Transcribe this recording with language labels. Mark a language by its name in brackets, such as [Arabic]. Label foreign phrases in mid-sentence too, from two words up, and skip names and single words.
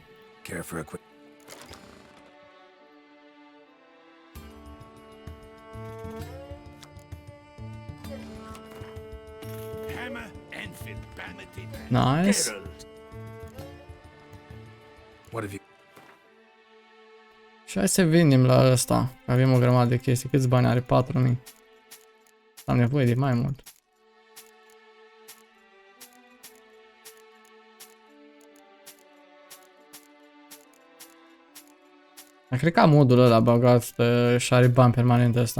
[English] Care for a quick. Nice. What have you? [Romanian] Și hai să vindem la ăsta. Avem o grămadă de chestii. Câți bani are? 4000. Am nevoie de mai mult. Dar cred că am modul ăla băgat și are bani permanent ăsta.